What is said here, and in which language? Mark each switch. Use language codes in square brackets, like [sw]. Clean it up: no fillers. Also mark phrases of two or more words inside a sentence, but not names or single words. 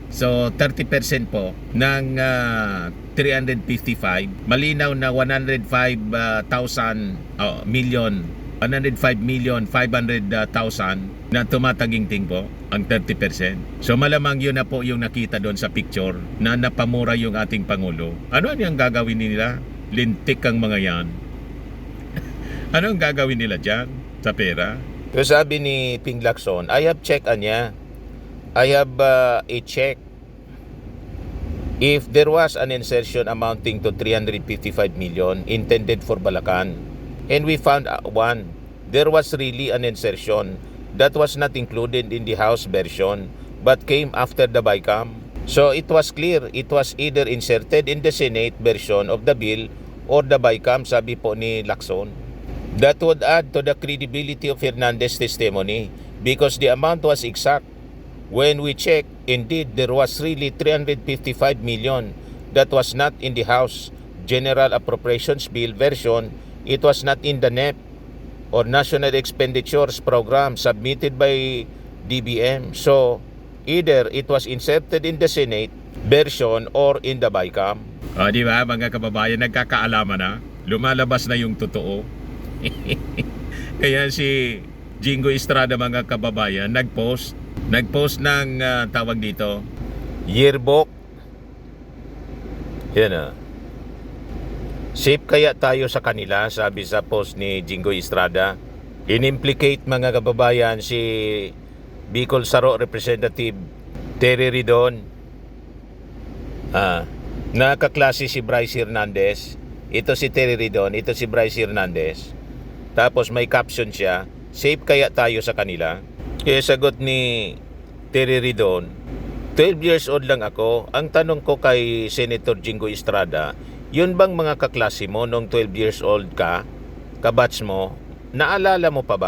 [tl] So 30% po ng 355, malinaw na 105 million 500,000 na tumataginting po ang 30%. So malamang yun na po yung nakita doon sa picture na napamura yung ating Pangulo. Ano ang gagawin nila? Lintik ang mga yan. Ano ang gagawin nila dyan sa pera? Pero sabi ni Ping Lacson, [en] I have checked niya. I have a check. If there was an insertion amounting to 355 million intended for Bulacan, and we found one, there was really an insertion that was not included in the House version but came after the BICAM. So it was clear, it was either inserted in the Senate version of the bill or the BICAM, [tl] sabi po ni Lacson. [en] That would add to the credibility of Hernandez's testimony because the amount was exact. When we checked, indeed, there was really 355 million that was not in the House General Appropriations Bill version. It was not in the NEP or National Expenditures Program submitted by DBM. So, either it was inserted in the Senate version or in the BICAM. [tl] Di ba mga kababayan, nagkakaalaman na, lumalabas na yung totoo. Kaya si Jingo Estrada mga kababayan nagpost ng tawag dito, Yearbook. Safe kaya tayo sa kanila, sabi sa post ni Jingo Estrada. In-implicate mga kababayan si Bicol Saro Representative Terry Ridon. Nakaklase si Bryce Hernandez. Ito si Terry Ridon, ito si Bryce Hernandez. Tapos may caption siya, safe kaya tayo sa kanila. Kaya sagot ni Terry Ridon, 12 [en] years old [tl] lang ako. Ang tanong ko kay Senator Jingo Estrada, yun bang mga kaklase mo nung 12 [en] years old [tl] ka, kabats mo, naalala mo pa ba?